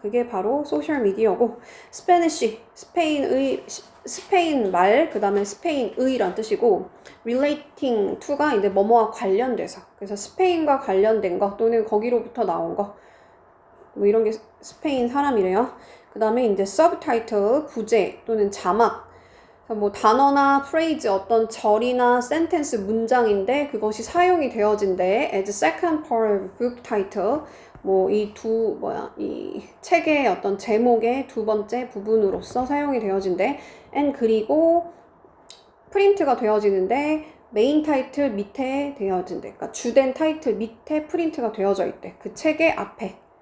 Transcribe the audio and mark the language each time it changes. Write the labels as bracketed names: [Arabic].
[Korean] 그게 바로 소셜 미디어고, 스페니쉬, 스페인 말, 그 다음에 스페인의란 뜻이고, relating to가 이제 뭐뭐와 관련돼서, 그래서 스페인과 관련된 거 또는 거기로부터 나온 거, 뭐 이런 게 스페인 사람이래요. 그 다음에 이제 subtitle, 부제 또는 자막, 뭐 단어나 프레이즈, 어떤 절이나 센텐스, 문장인데 그것이 사용이 되어진대. [English] as second part of book title. [Korean] 뭐 이 책의 어떤 제목의 두 번째 부분으로서 사용이 되어진대. and 그리고 프린트가 되어지는데 메인 타이틀 밑에 되어진대. 그러니까 주된 타이틀 밑에 프린트가 되어져 있대. 그 책의 앞에.